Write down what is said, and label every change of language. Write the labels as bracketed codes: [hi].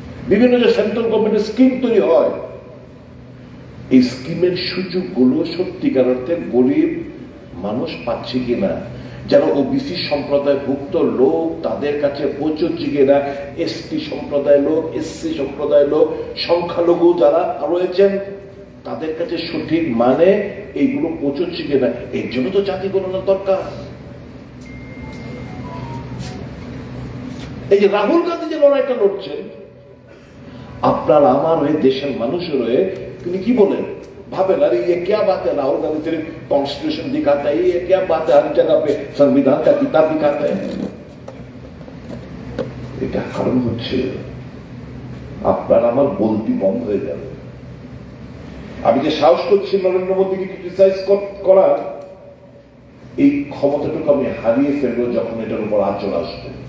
[bn] বিভিন্ন যে সেন্ট্রাল গভর্নমেন্টের স্কিম তৈরি হয়, এই স্কিমের সুযোগ গুলো সত্যিকার অর্থে গরিব মানুষ পাচ্ছে কিনা, যারা ওবিসি সম্প্রদায়ভুক্ত লোক তাদের কাছে পৌঁছচ্ছে কিনা, এসটি সম্প্রদায় লোক, এসসি সম্প্রদায় লোক, সংখ্যালঘু যারা রয়েছেন তাদের কাছে সঠিক মানে এইগুলো পৌঁছচ্ছে কিনা, এর জন্য তো জাতি গণনার দরকার। এই যে রাহুল গান্ধী যে লড়াইটা লড়ছেন, আপনার আমার হয়ে, দেশের মানুষের হয়ে, তিনি কি বলেন, [hi] भावे अरे ये क्या बात है, राहुल गांधी सिर्फ कॉन्स्टिट्यूशन दिखाता है, ये क्या बात है, हर जगह पे संविधान का किताब दिखाता है। [bn] এটা কারণ হচ্ছে আপনার আমার বলতি বন্ধ হয়ে যাবে। আমি যে সাহস করছি নরেন্দ্র মোদীকে ক্রিটিসাইজ করার, এই ক্ষমতাটুকু আমি হারিয়ে ফেলবো যখন এটার উপর আচরণ আসবে।